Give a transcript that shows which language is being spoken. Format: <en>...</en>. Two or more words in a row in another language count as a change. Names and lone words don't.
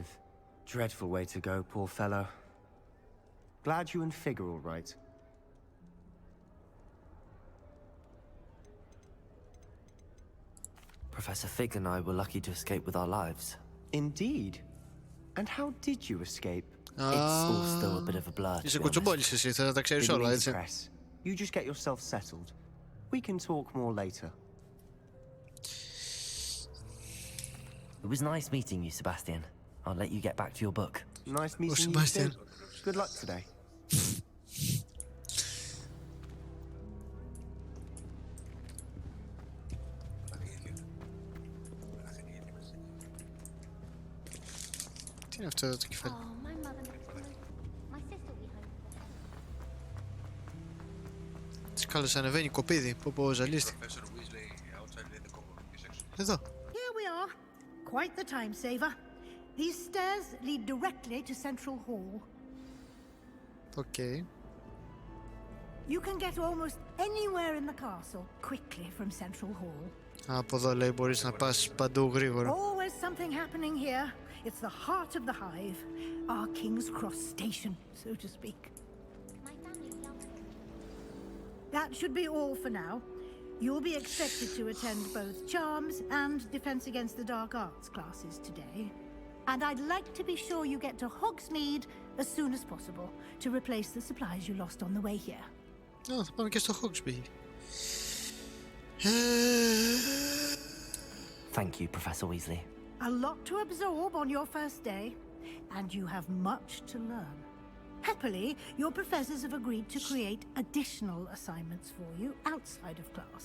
<en>Dreadful way to go, poor fellow. Glad you and Fig are all right. Professor Fig and I were lucky to escape with our lives. Indeed. And how did you escape? It's all still a bit of a blur.</en> <el>Είσαι κουτσομπόλης εσύ, θα τα ξέρεις όλα, έτσι.</el> <en>You just get yourself settled. We can talk more later. It was nice meeting you, Sebastian. I'll let you get back to your book. Nice meeting you Sebastian. too. Good luck today.</en> <el>Τι είναι αυτό εδώ το κεφάλι? Τι κάλος ανεβαίνει κοπίδι, πω ζαλίστηκε. Εδώ.</el> <en>Here we are. Quite the time saver. These stairs lead directly to Central Hall. Okay. You can get almost anywhere in the castle quickly from Central Hall.</en> <el>Από εδώ λέει μπορείς να πας παντού γρήγορα.</el> <en>Always something happening here. It's the heart of the hive. Our King's Cross station, so to speak. That should be all for now. You'll be expected to attend both Charms and Defense Against the Dark Arts classes today. And I'd like to be sure you get to Hogsmeade as soon as possible to replace the supplies you lost on the way here.</en> <el>Θα πάμε και στο Hogsmeade.</el> <en>Thank you, Professor Weasley. A lot to absorb on your first day, and you have much to learn. Happily, your professors have agreed to create additional assignments for you outside of class.</en>